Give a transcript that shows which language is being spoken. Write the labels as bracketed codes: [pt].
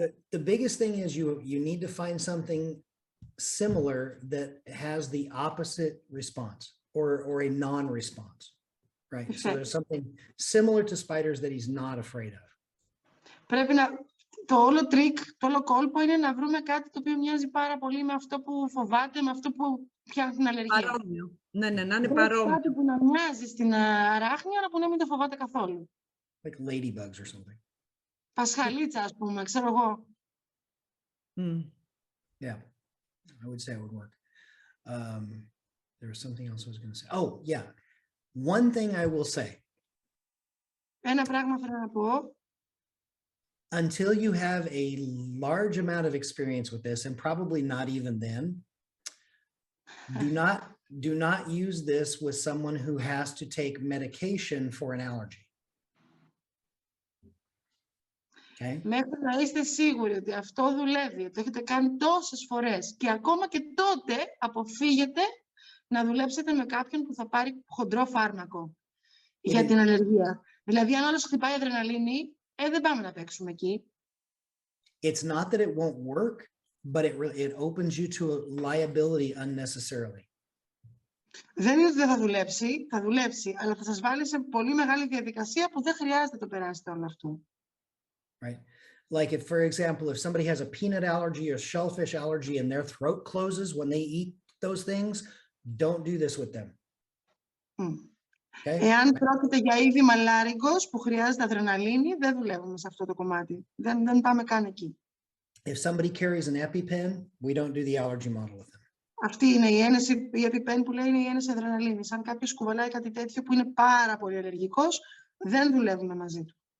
[en] The biggest thing is you need to find something similar that has the opposite response or a non-response, right? So there's something similar to spiders that he's not afraid of. [el] Πρέπει να... Το όλο τρίκ, το όλο κόλπο είναι να βρούμε κάτι το οποίο μοιάζει πάρα πολύ με αυτό που φοβάται, με αυτό που πιάνει την αλλεργία. Παρόμοιο. Ναι, να είναι παρόμοιο. Κάτι που να μοιάζει στην αράχνη, αλλά που να μην το φοβάται καθόλου. [en] Like ladybugs or something. [el] Πασχαλίτσα, ας πούμε, ξέρω εγώ. [en] Yeah, I would say it would work. There was something else I was going to say. Oh, yeah. One thing I will say. [el] Ένα πράγμα θέλω να πω. [en] Until you have a large amount of experience with this, and probably not even then, do not use this with someone who has to take medication for an allergy. Okay? [el] Μέχρι να είστε σίγουροι ότι αυτό δουλεύει, το έχετε κάνει τόσες φορές και ακόμα και τότε αποφύγετε να δουλέψετε με κάποιον που θα πάρει χοντρό φάρμακο για την αλλεργία. Δηλαδή, αν άλλος χτυπάει αδρεναλίνη, Δεν πάμε να παίξουμε εκεί. [en] It's not that it won't work, but it opens you to a liability unnecessarily. [el] Δεν είναι ότι δεν θα δουλέψει, αλλά θα σας βάλει σε πολύ μεγάλη διαδικασία που δεν χρειάζεται το περάσετε όλο αυτό. [en] Right? Like if, for example, if somebody has a peanut allergy or shellfish allergy and their throat closes when they eat those things, don't do this with them. Okay? [el] Εάν πρόκειται για είδη μαλάριγκος που χρειάζεται αδρεναλίνη, δεν δουλεύουμε σε αυτό το κομμάτι. Δεν πάμε καν εκεί. [en] If somebody carries an EpiPen, we don't do the allergy model with them. [el] Αυτή είναι η ένεση, η EpiPen που λέει είναι η ένεση αδρεναλίνης. Αν κάποιος κουβαλάει κάτι τέτοιο που είναι πάρα πολύ αλλεργικός, δεν δουλεύουμε μαζί του.